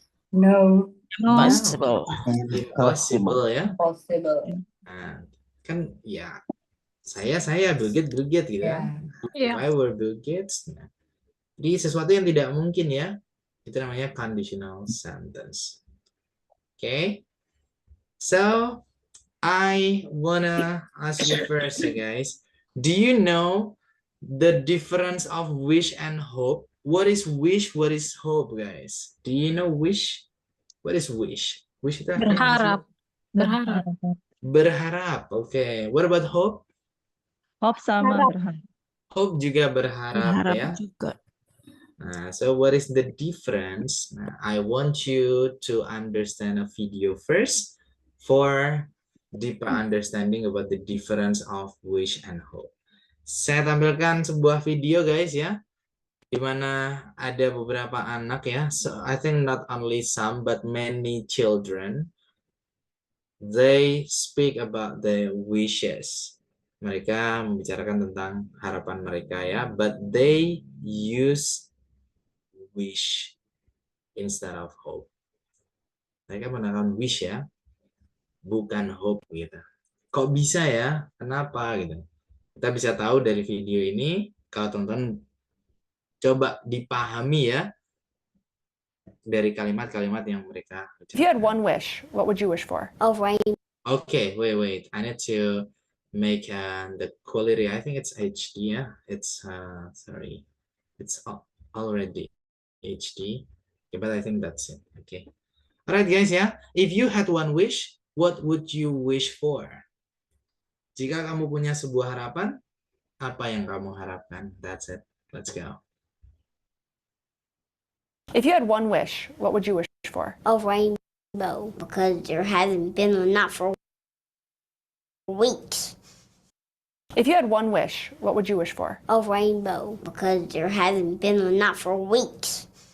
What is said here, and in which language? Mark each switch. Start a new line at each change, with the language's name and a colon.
English: No. Possible. Impossible ya. Possible.
Indonesian: Nah, kan ya saya Bill Gates gitu kan.
English: If I were Bill Gates.
Indonesian: Nah, jadi sesuatu yang tidak mungkin ya. Itu namanya conditional sentence. Okay.
English: So I wanna ask you first, guys. Do you know the difference of wish and hope? What is wish? What is hope, guys? Do you know wish? What is wish?
Indonesian: Wish itu Berharap. Berharap. Berharap.
English: Okay. What about hope?
Indonesian: Hope sama berharap. Hope juga berharap ya. Juga.
English: Nah, so what is the difference? Nah, I want you to understand a video first for deeper understanding about the difference of wish and hope.
Indonesian: Saya tampilkan sebuah video, guys ya, di mana ada beberapa anak ya.
English: So I think not only some but many children, they speak about their wishes.
Indonesian: Mereka membicarakan tentang harapan mereka ya,
English: but they use wish instead of hope.
Indonesian: Mereka menggunakan wish ya, bukan hope gitu. Kok bisa ya? Kenapa gitu? Kita bisa tahu dari video ini, kalau teman-teman coba dipahami ya dari kalimat-kalimat yang mereka ucapkan.
English: If you had one wish, what would you wish for? Of rain. Okay, wait. I need to make the quality, I think it's HD, yeah, it's sorry, it's already HD. Okay, but I think that's it. Okay, all right guys, yeah, if you had one wish, what would you wish for?
Indonesian: Jika kamu punya sebuah harapan, apa yang kamu harapkan?
English: That's it. Let's go. If you had one wish, what would you wish for? A rainbow, because there hasn't been enough for weeks. If you had one wish, what would you wish for? A rainbow, because there hasn't been enough for weeks.